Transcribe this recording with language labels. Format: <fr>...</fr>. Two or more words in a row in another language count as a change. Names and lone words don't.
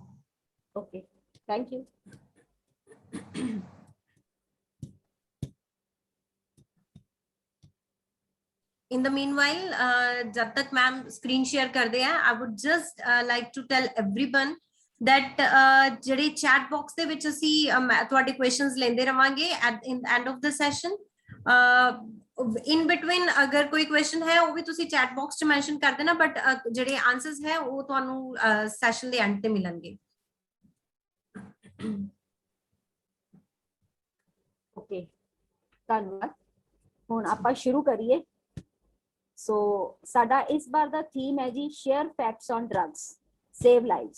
<en>Okay. Thank you. In the meanwhile,</en> <hi>जब तक</hi> <en>ma'am screen share</en> <hi>कर दे है,</hi> <en>I would just like to tell everyone that ਜਿਹੜੇ chat box</en> <pa>ਦੇ ਵਿੱਚ ਅਸੀਂ ਤੁਹਾਡੇ</pa> <en>questions</en> <pa>ਲੈਂਦੇ ਰਵਾਂਗੇ</pa> <en>at in the end of the session.</en> <pa>In between ਅਗਰ ਕੋਈ question ਹੈ ਉਹ ਵੀ ਤੁਸੀਂ</pa> <en>chat box</en> <pa>'ਚ mention ਕਰ ਦੇਣਾ, but ਜਿਹੜੇ answers ਹੈ ਉਹ ਤੁਹਾਨੂੰ session ਦੇ end ਤੇ ਮਿਲਣਗੇ।</pa> <en>Okay.</en> <pa>ਧੰਨਵਾਦ। ਹੁਣ ਆਪਾਂ ਸ਼ੁਰੂ ਕਰੀਏ। ਸੋ ਸਾਡਾ ਇਸ ਵਾਰ ਦਾ ਥੀਮ ਹੈ ਜੀ</pa> <en>share facts on drugs save lives.</en>